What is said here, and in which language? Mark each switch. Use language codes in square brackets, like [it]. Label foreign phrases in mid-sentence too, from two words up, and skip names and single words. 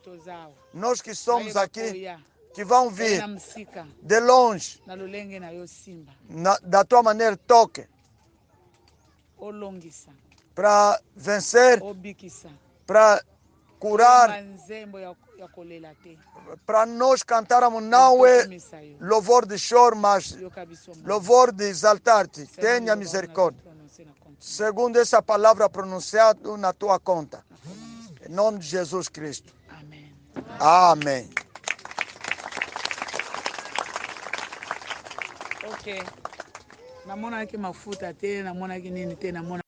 [pt] Nós que somos aqui, que vão vir de longe, da tua maneira, toque, para vencer, para curar, para nós cantarmos não é louvor de choro, mas louvor de exaltar-te. Tenha misericórdia. Segundo essa palavra pronunciada na tua conta. Em nome de Jesus Cristo. Amém. Amém. Ok. [ln] Namona ki mafuta te, namona ki nini te, namona